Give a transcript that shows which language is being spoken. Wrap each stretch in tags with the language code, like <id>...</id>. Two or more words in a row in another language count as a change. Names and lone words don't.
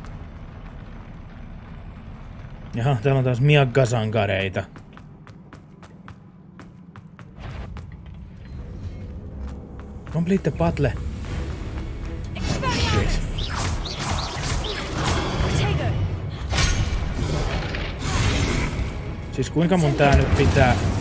<fi>Jaha, täällä on taas miakkasankareita.</fi> <en>Complete the battle. Yes.</en> <fi>Siis kuinka mun tää nyt pitää...</fi>